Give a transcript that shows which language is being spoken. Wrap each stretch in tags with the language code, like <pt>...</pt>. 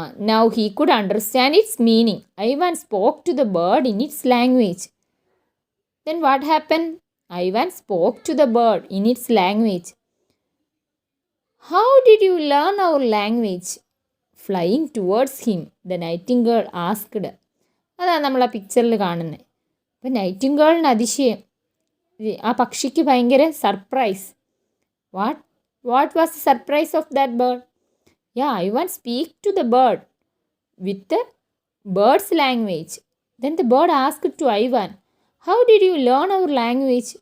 <en>Now he could understand its meaning. Ivan spoke to the bird in its language. Then what happened? Ivan spoke to the bird in its language. How did you learn our language? Flying towards him, the nightingale asked.</en> <ml>അതാണ് നമ്മൾ ആ പിക്ചറിൽ കാണുന്നത്. അപ്പം നൈറ്റിംഗേളിന് അതിശയം, ആ പക്ഷിക്ക് ഭയങ്കര surprise.</ml> <en>What was the surprise of that bird? Ivan speak to the bird with the bird's language. Then the bird asked to Ivan, how did you learn our language?</en>